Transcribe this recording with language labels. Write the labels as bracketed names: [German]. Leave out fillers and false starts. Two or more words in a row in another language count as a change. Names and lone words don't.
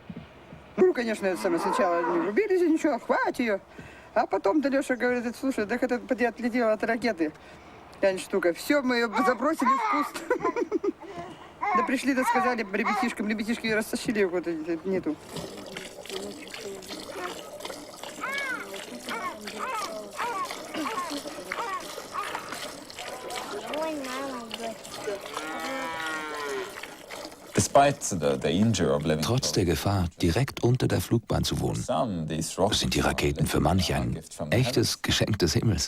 [Russian] Ну, конечно, это самое сначала не врубились, ничего, хватит ее. А потом-то Леша говорит, слушай, так это отлетело от ракеты. Тянь штука. Все, мы ее забросили в куст. Да пришли, да сказали ребятишкам, ребятишки ее растащили, вот нету. [German] Trotz der Gefahr, direkt unter der Flugbahn zu wohnen, sind die Raketen für manch ein echtes Geschenk des Himmels.